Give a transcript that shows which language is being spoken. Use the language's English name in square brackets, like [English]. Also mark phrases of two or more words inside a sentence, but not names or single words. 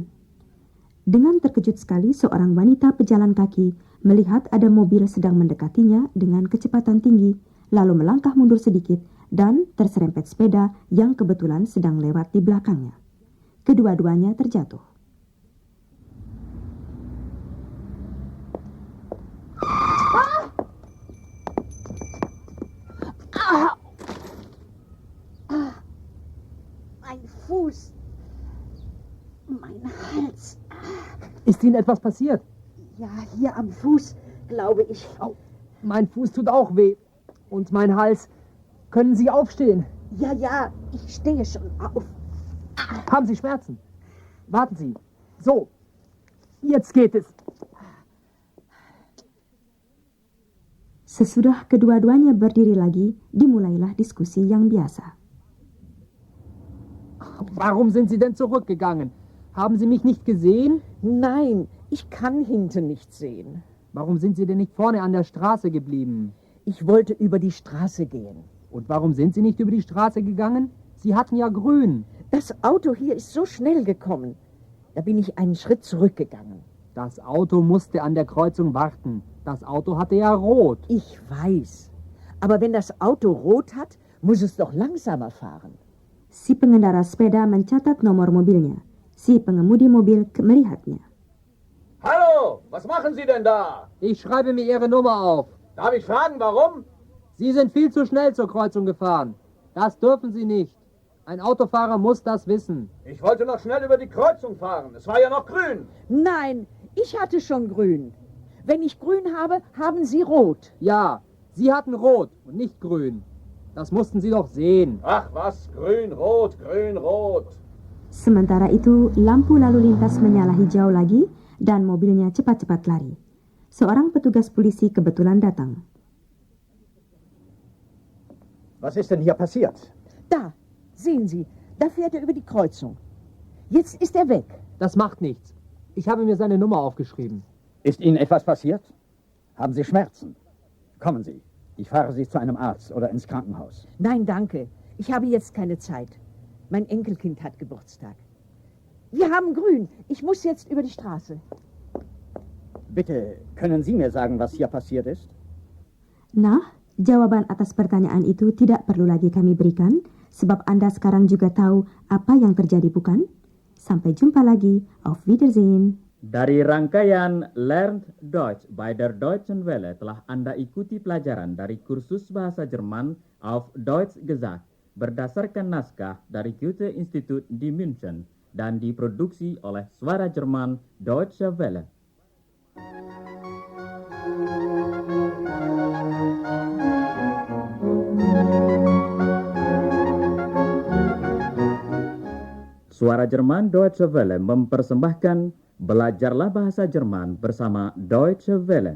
[Indonesian] Dengan terkejut sekali, seorang wanita pejalan kaki melihat ada mobil sedang mendekatinya dengan kecepatan tinggi, lalu melangkah mundur sedikit dan terserempet sepeda yang kebetulan sedang lewat di belakangnya. Kedua-duanya terjatuh. [German] Mein Fuß. Mein Hals. Ist Ihnen etwas passiert? Ja, hier am Fuß, glaube ich. Au, mein Fuß tut auch weh. Und mein Hals. Können Sie aufstehen? Ja, ich stehe schon auf. Haben Sie Schmerzen? Warten Sie. So. Jetzt geht es. [Indonesian] Sesudah kedua-duanya berdiri lagi, dimulailah diskusi yang biasa. [German] Warum sind Sie denn zurückgegangen? Haben Sie mich nicht gesehen? Nein, ich kann hinten nicht sehen. Warum sind Sie denn nicht vorne an der Straße geblieben? Ich wollte über die Straße gehen. Und warum sind Sie nicht über die Straße gegangen? Sie hatten ja grün. Das Auto hier ist so schnell gekommen. Da bin ich einen Schritt zurückgegangen. Das Auto musste an der Kreuzung warten. Das Auto hatte ja rot. Ich weiß. Aber wenn das Auto rot hat, muss es doch langsamer fahren. [Indonesian] Si pengendara sepeda mencatat nomor mobilnya. Si pengemudi mobil melihatnya. [German] Hallo, was machen Sie denn da? Ich schreibe mir Ihre Nummer auf. Darf ich fragen, warum? Sie sind viel zu schnell zur Kreuzung gefahren. Das dürfen Sie nicht. Ein Autofahrer muss das wissen. Ich wollte noch schnell über die Kreuzung fahren. Es war ja noch grün. Nein, ich hatte schon grün. Wenn ich grün habe, haben Sie rot. Ja, Sie hatten rot und nicht grün. Das mussten Sie doch sehen. Ach was, grün, rot, grün, rot. [Indonesian] Sementara itu, lampu lalu lintas menyala hijau lagi dan mobilnya cepat-cepat lari. Seorang petugas polisi kebetulan datang. [German] Was ist denn hier passiert? Da, sehen Sie, da fährt er über die Kreuzung. Jetzt ist er weg. Das macht nichts. Ich habe mir seine Nummer aufgeschrieben. Ist Ihnen etwas passiert? Haben Sie Schmerzen? Kommen Sie, ich fahre Sie zu einem Arzt oder ins Krankenhaus. Nein, danke. Ich habe jetzt keine Zeit. Mein Enkelkind hat Geburtstag. Wir haben grün. Ich muss jetzt über die Straße. Bitte, können Sie mir sagen, was hier passiert ist? [Indonesian] Nah, jawaban atas pertanyaan itu tidak perlu lagi kami berikan, sebab Anda sekarang juga tahu apa yang terjadi, bukan? Sampai jumpa lagi. [German] Auf Wiedersehen. [Indonesian] Dari rangkaian Learned Deutsch by der Deutschen Welle telah Anda ikuti pelajaran dari kursus bahasa Jerman auf Deutsch gesagt berdasarkan naskah dari Goethe Institut di München dan diproduksi oleh Suara Jerman Deutsche Welle. Suara Jerman Deutsche Welle mempersembahkan Belajarlah Bahasa Jerman bersama Deutsche Welle.